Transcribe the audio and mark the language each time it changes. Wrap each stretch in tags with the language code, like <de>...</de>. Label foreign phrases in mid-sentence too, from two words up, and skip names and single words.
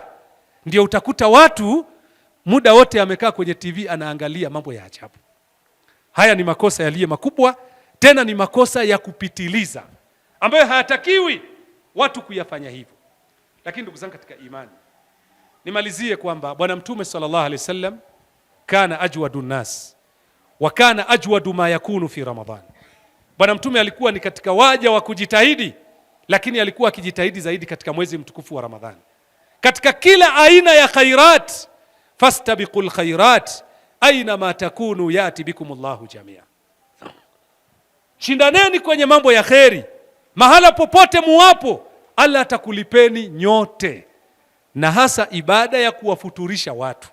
<sw>Ndio utakuta watu muda wote amekaa kwenye TV anaangalia mambo ya ajabu. Haya ni makosa yaliyo makubwa, tena ni makosa ya kupitiliza ambayo hayatakiwi watu kuyafanya hivyo. Lakini ndugu zangu katika imani, nimalizie kwamba Bwana Mtume</sw> <ar>صلى الله عليه وسلم كان أجود الناس وكان أجود ما يكون في رمضان.</ar> <sw>Bwana Mtume alikuwa ni katika waja wa kujitahidi, lakini alikuwa akijitahidi zaidi katika mwezi mtukufu wa Ramadhani. Katika kila aina ya khairat,</sw> <ar>فاستبقوا الخيرات أينما تكونوا يأت بكم الله جميعا.</ar> <sw>Shindaneni kwenye mambo ya kheri, mahala popote muwapo Allah atakulipeni nyote, na hasa ibada ya kuwafuturisha watu.</sw>